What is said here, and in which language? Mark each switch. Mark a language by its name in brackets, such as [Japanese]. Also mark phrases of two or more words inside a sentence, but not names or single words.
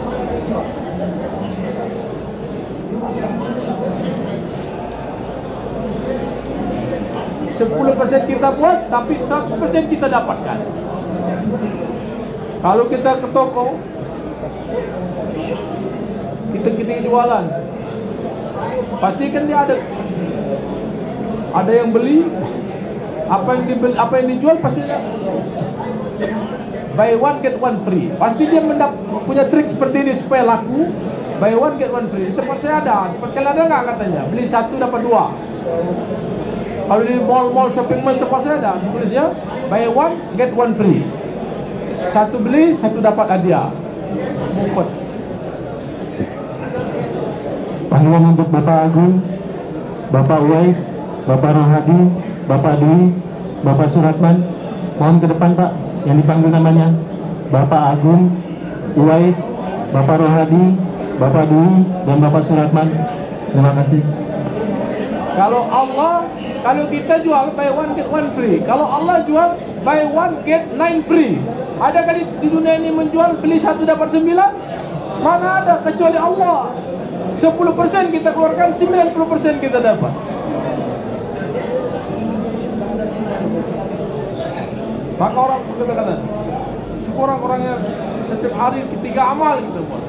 [Indonesian] %10 kita buat, tapi 100% kita dapatkan. Kalau kita ke toko, kita jualan, pastikan dia ada yang beli. Apa yang dijual pastinya [English] buy one get one free. [Indonesian] Pasti dia punya trik seperti ini supaya laku. [English] Buy one get one free. [Indonesian] Di tempat saya ada. Tempat kalian ada nggak katanya? Beli 1 dapat 2. Kalau di mall [English] shopping mall [Indonesian] tempat saya ada tulisnya [English] buy one get one free. [Indonesian] 1 beli 1 dapat hadiah. Mufat. Panggilan untuk Bapak Agung, Bapak Uwais, Bapak Rohadi, Bapak Dwi, Bapak Suratman. Mohon ke depan Pak, yang dipanggil namanya Bapak Agung, Uwais, Bapak Rohadi, Bapak Dwi, dan Bapak Suratman. Terima kasih. Kalau kita jual [English] buy one get one free. [Indonesian] Kalau Allah jual [English] buy one get 9 free. [Indonesian] Ada kali di dunia ini menjual beli 1 dapat 9? Mana ada, kecuali Allah. 10% kita keluarkan, 90% kita dapat. Maka orang kata-kata, syukur orang-orangnya setiap hari 3 amal kita buat.